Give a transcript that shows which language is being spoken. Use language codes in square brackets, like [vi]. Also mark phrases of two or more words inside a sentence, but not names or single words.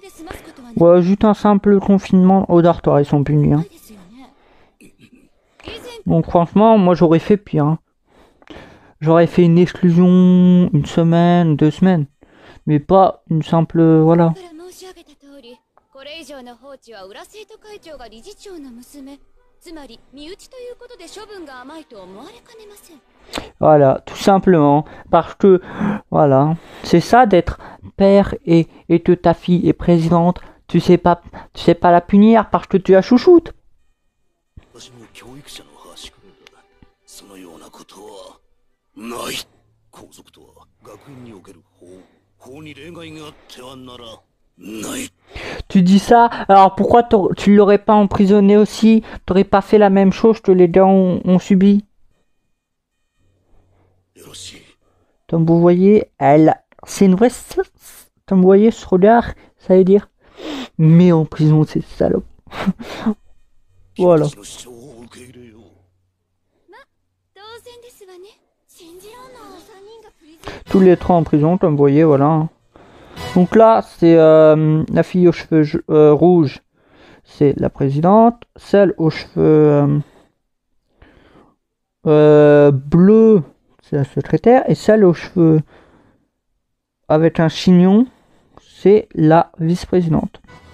[fr] Ouais, juste un simple confinement au dortoir, ils sont punis. Hein. Donc franchement, moi j'aurais fait pire. Hein. J'aurais fait une exclusion 1 semaine, 2 semaines. Mais pas une simple... voilà. [ja] から申し上げた通り、これ以上の放置は裏生徒会長が理事長の娘、つまり身内ということで処分が甘いと思われかねません。 [fr] Voilà, tout simplement. Parce que, voilà, c'est ça d'être père et que ta fille est présidente. Tu sais pas la punir parce que tu la chouchoutes. [ja] 私も教育者の端くれだ。そのようなことはない。皇族とは学院における法に例外があってはならない。 [fr] Tu dis ça, alors pourquoi tu l'aurais pas emprisonné aussi? T'aurais pas fait la même chose que les gars ont subi? [ja] よろしい。 [fr] Comme vous voyez, c'est une vraie... Comme vous voyez, ce regard, ça veut dire... Mais en prison, c'est salope. Voilà. [ja] 私の主張を受け入れよう。当然ですわね。信じらんない。3人がプリズン。 [fr] Tous les trois en prison, comme vous voyez, voilà. Donc là, c'est la fille aux cheveux rouges, c'est la présidente. Celle aux cheveux bleus, c'est la secrétaire. Et celle aux cheveux avec un chignon, c'est la vice-présidente.